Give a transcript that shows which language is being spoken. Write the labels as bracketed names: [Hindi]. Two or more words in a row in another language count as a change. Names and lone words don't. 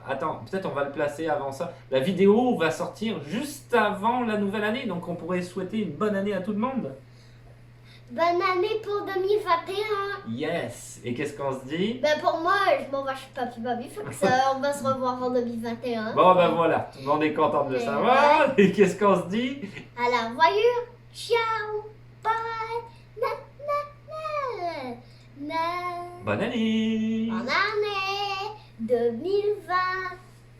[French] Attends, peut-être on va le placer avant ça. La vidéo va sortir juste avant la nouvelle année, donc on pourrait souhaiter une bonne année à tout le monde. Bonne année pour 2021. Yes! Et qu'est-ce qu'on se dit? Ben pour moi, je m'en vais chez Papy Baby, faut que on va se revoir en 2021. Bon, ben voilà, tout le monde est content de le Mais savoir. Et qu'est-ce qu'on se dit? Alors, voyure, ciao, bye, na na na na. Bonne année! Bonne année 2020.